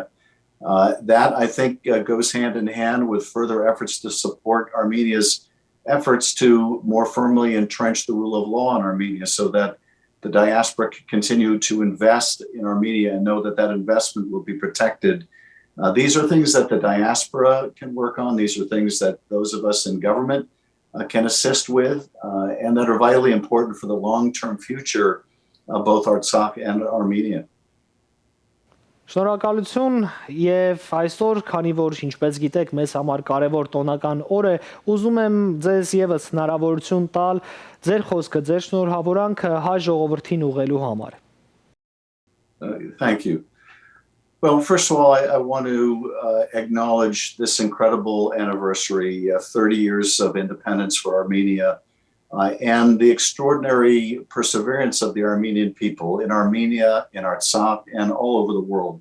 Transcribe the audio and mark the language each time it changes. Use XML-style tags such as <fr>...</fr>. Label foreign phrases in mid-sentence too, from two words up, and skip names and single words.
<en>That, I think, goes hand in hand with further efforts to support Armenia's efforts to more firmly entrench the rule of law in Armenia so that the diaspora can continue to invest in Armenia and know that that investment will be protected. These are things that the diaspora can work on. These are things that those of us in government can assist with and that are vitally important for the long-term future of both Artsakh and Armenia.</en> <hy>Շնորհակալություն եւ այսօր, քանի որ ինչպես գիտեք, մեզ համար կարևոր տոնական օր է, ուզում եմ ձեզ եւս հնարավորություն տալ ձեր խոսքը, ձեր շնորհավորանքը հայ ժողովրդին ուղղելու համար։</hy> <en>Thank you. Well, first of all, I want to acknowledge this incredible anniversary, 30 years of independence for Armenia, and the extraordinary perseverance of the Armenian people in Armenia, in Artsakh, and all over the world.</en>